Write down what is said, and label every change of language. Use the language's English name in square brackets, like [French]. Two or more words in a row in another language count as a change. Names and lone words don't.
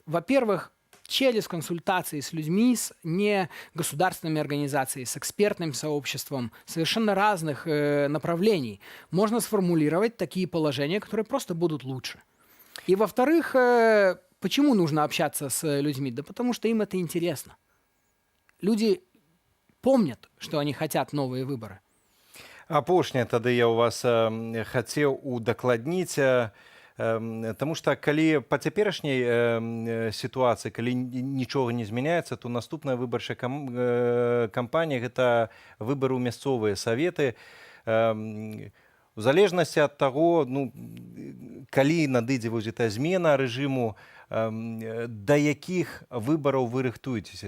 [Russian] Во-первых, через консультации с людьми, с негосударственными организациями, с экспертным сообществом совершенно разных направлений можно сформулировать такие положения, которые просто будут лучше. И во-вторых, почему нужно общаться с людьми? Да потому что им это интересно. Люди помнят, что они хотят новые выборы. [Belarusian] Апошняе тады я у вас хацеў удакладніць, [Russian] потому что [Belarusian] калі па цяперашняй сітуацыі, калі нічога не змяняецца, то наступная выбарчая кампанія гэта выбары ў мясцовыя саветы. У залежнасці ад таго, ну, калі надыдзе вось эта змена рэжыму, да якіх выбараў вы рыхтуецеся?